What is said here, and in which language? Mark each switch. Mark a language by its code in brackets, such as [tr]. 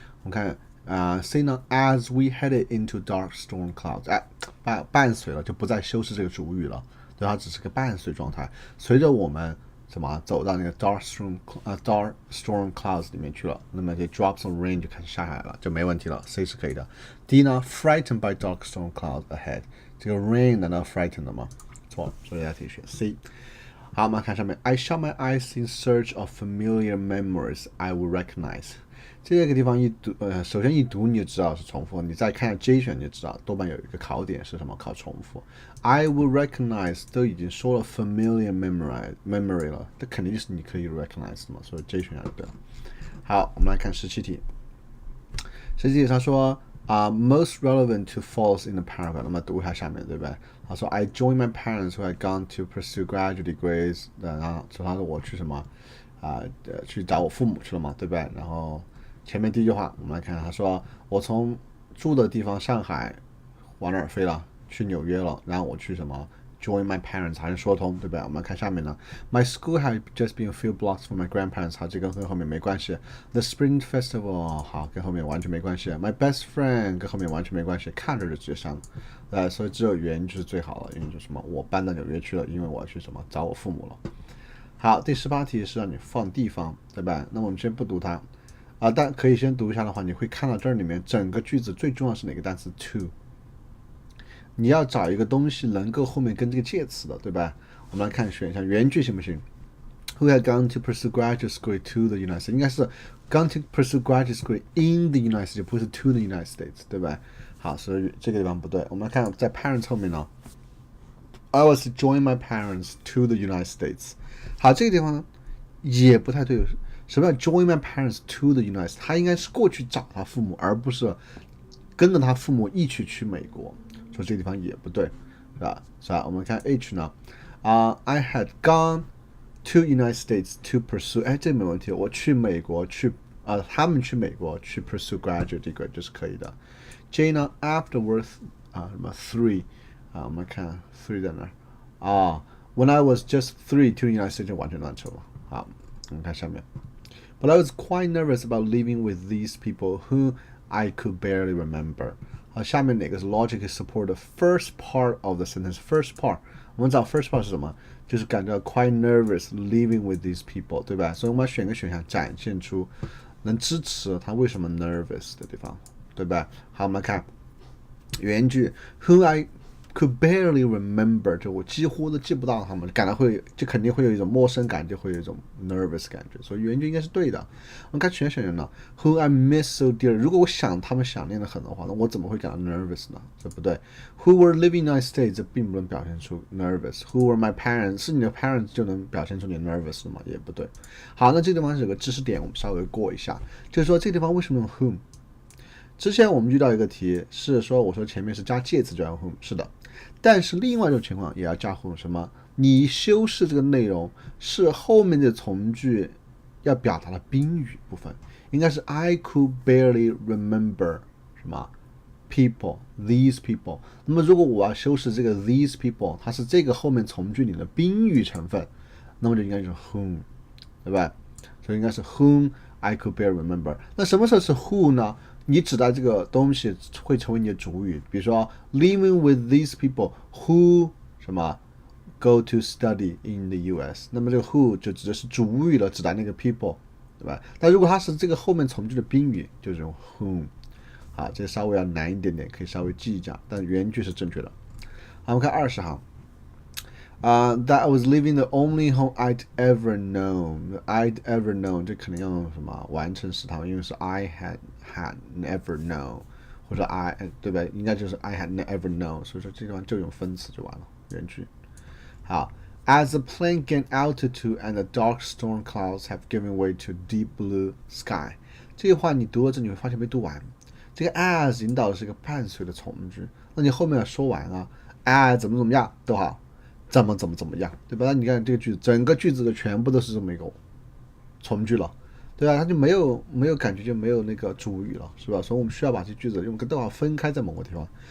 [zh] 我们看 [en] say now as we headed into dark storm clouds， [zh] 伴随了就不再修饰这个主语了，对，它只是个伴随状态。随着我们走到那个 [en] dark storm clouds [zh] 里面去了，那么这 [en] drops of rain [zh] 就开始下来了，就没问题了 ，C 是可以的。 D 呢 ， [en] frightened by dark storm clouds ahead， [zh] 这个 rain 难道 frightened 的吗？错，所以大家可以选 C。好，我们看上面 [en] ，I shut my eyes in search of familiar memories I will recognize。 [zh] 这个地方首先一读你就知道是重复，你再看 J 选就知道，多半有一个考点是什么？考重复。 [en] I will recognize [zh] 都已经说了 [en] familiar memory [zh] 了，这肯定就是你可以 recognize 的嘛，所以 J 选项就对了。好，我们来看17题。 17题他说 [en] most relevant to false in the paragraph， [zh] 那么读一下下面，对不对？他说 [en] I joined my parents who had gone to pursue graduate degrees， [zh] 然后说他说我去什么去找我父母去了嘛，对不对？然后前面第一句话我们来看，他说我从住的地方上海往哪儿飞了？去纽约了，然后我去什么 [en] join my parents [zh] 还是说通，对不对？我们看下面呢 [en] My school had just been a few blocks from my grandparents， [zh] 好，这跟后面没关系。 [en] The Spring Festival [zh] 好，跟后面完全没关系。 [en] My best friend [zh] 跟后面完全没关系，看着就直接上了。所以只有原句是最好的，因为就什么我搬到纽约去了，因为我要去什么找我父母了。好，第18题是让你放地方，对吧？那我们先不读它但可以先读一下的话，你会看到这里面整个句子最重要是哪个单词 to。你要找一个东西能够后面跟这个介词的，对吧？我们来看选项，原句行不行 [en] ？Who had gone to pursue graduate school to the United States？ [zh] 应该是 [en] gone to pursue graduate school in the United States， [zh] 不是 [en] to the United States， [zh] 对吧？好，所以这个地方不对。我们来看在 [en] parents [zh] 后面呢 [en] ，I was join my parents to the United States。 [zh] 好，这个地方呢也不太对。什么叫 [en] join my parents to the United States？ [zh] 他应该是过去找他父母，而不是跟着他父母一起去美国。所以这个地方也不对，是吧？我们看 H 呢， [en] I had gone to United States to pursue， [zh] 这没问题，我去美国去他们去美国去 [en] pursue graduate degree [zh] 这是可以的。 J 呢 ，afterwards 什么 3我们看 3在哪？ [en] When I was just 3 to United States [zh] 就完全乱扯了。好，我们看下面。 [en] But I was quite nervous about living with these people whom I could barely remember。 [zh] 下面哪个是 [en] logic support the first part of the sentence？ First part， [zh] 我们找 [en] first part [zh] 是什么？ 就是感到 [en] quite nervous living with these people， [zh] 对吧？所以我们要选个选项，展现出能支持他为什么 nervous 的地方，对吧？好，我们来看原句 ， [en] Who I could barely remember， [zh] 就我几乎都记不到他们，感到就肯定会有一种陌生感，就会有一种 nervous 感觉，所以原句应该是对的。我们看选项呢 ， [en] Who I miss so dear， [zh] 如果我想他们想念的很的话，那我怎么会感到 nervous 呢？这不对。 [en] Who were living in the United States， [zh] 这并不能表现出 [en] nervous。Who were my parents， [zh] 是你的 [en] parents [zh] 就能表现出你 [en] nervous [zh] 的吗？也不对。好，那这地方是有个知识点，我们稍微过一下，就是说这地方为什么用 whom？之前我们遇到一个题是说，我说前面是加介词就要 whom， 是的。但是另外一种情况也要加 whom， 什么？你修饰这个内容是后面的从句要表达的宾语部分，应该是 [en] I could barely remember 什么 people these people。 [zh] 那么如果我要修饰这个 these people， 它是这个后面从句里的宾语成分，那么就应该是 whom， 对吧？所以应该是 [en] whom I could barely remember。 [zh] 那什么时候是 who 呢？你指代这个东西会成为你的主语，比如说 [en] living with these people who 什么 go to study in the US， [zh] 那么这个 who 就指的是主语了，指代那个 people， 对吧？但如果它是这个后面从句的宾语，就是用 whom。好，这稍微要难一点点，可以稍微记一下，但原句是正确的。好，我们看20行。 [en] That I was living the only home I'd ever known. I'd ever known， [zh] 这可能要用什么完成时态，因为是 [en] I had never known， [zh] 或者 对吧？应该就是 [en] I had never known， [zh] 所以说这地方就用分词就完了，原句。 [en] 好 ，As the plane gained altitude and the dark storm clouds have given way to deep blue sky， [zh] 这句话你读了这你会发现没读完。这个 as 引导的是一个伴随的从句，那你后面要说完啊 as 怎么样都好，怎么样，对吧？那你看这个句子，整个句子的全部都是这么一个从句了，对吧？它就没有感觉，就没有那个主语了，是吧？所以我们需要把这句子用个逗号分开在某个地方。